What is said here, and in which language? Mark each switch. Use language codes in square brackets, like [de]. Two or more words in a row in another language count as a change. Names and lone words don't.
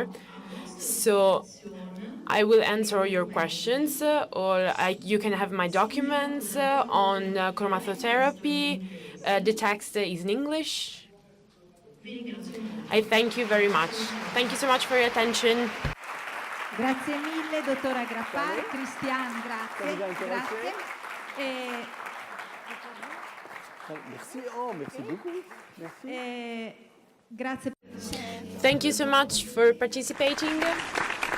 [en] So I will answer your questions, or you can have my documents on chromatotherapy. The text is in English. I thank you very much. Thank you so much for your attention. [it] Grazie mille, dottor Agrapart. Cristian, grazie. Grazie. [fr] Merci, merci beaucoup. Merci. [it] Grazie. [en] Thank you so much for participating.